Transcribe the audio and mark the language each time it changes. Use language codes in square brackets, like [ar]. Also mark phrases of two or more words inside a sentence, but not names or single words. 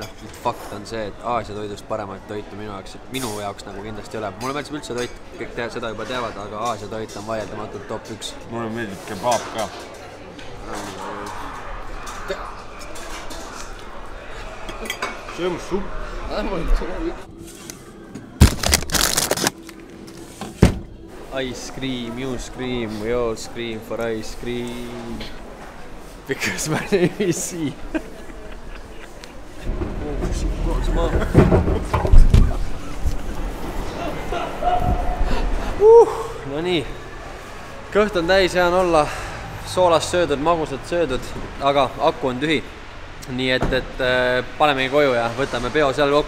[et] Fakt on see, et Aasia toidust paremat toitu minu jaoks nagu kindlasti ei ole. Mulle meeldib üldse toit, kõik seda juba teavad, aga Aasia toit on vaieldamatult top 1. Mulle meeldib kebaab ka. See on supp. [en] Ice cream, you scream, we all scream for ice cream. Because my name is C. [et] No nii, kõht on täis, hea on olla, soolast söödud, magusad söödud, aga aku on tühi. Nii et panemegi koju ja võtame peo seal kokku.